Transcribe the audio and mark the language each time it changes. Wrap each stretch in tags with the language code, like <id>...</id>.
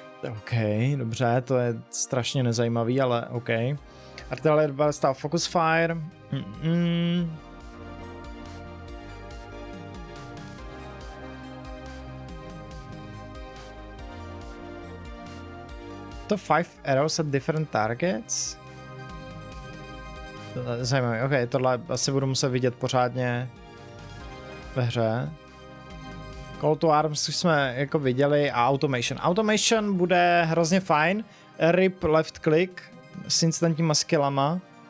<cs>OK, dobře, to je strašně nezajímavý, ale OK.</cs> <en>Artillery ballista focus fire. To 5 arrows at different targets.</en> <cs>Zajímavý, OK, tohle asi budu muset vidět pořádně ve hře. Call to Arms už jsme jako viděli a Automation. Automation bude hrozně fajn.</cs> <en>Rip left click</en> <cs>s instantníma skillama.</cs>